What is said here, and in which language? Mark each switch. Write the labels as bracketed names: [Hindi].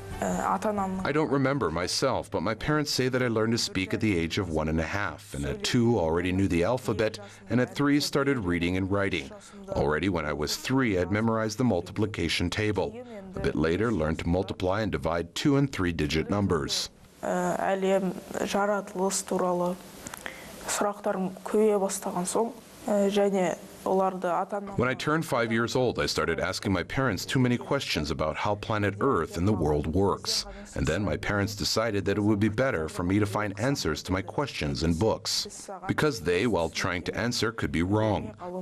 [English] I don't remember myself, but my parents say that I learned to speak at the age of 1.5, and at 2 already knew the alphabet, and at 3 started reading and writing. Already when I was 3, I'd memorized the multiplication table. A bit later, learned to multiply and divide 2- and 3-digit numbers. [Kazakh] Әлем жаратылыс туралы сұрақтарым көбейе бастаған соң, және [English] When I turned 5 years old, I started asking my parents too many questions about how planet Earth and the world works. And then my parents decided that it would be better for me to find answers to my questions in books, because they, while trying to answer, could be wrong.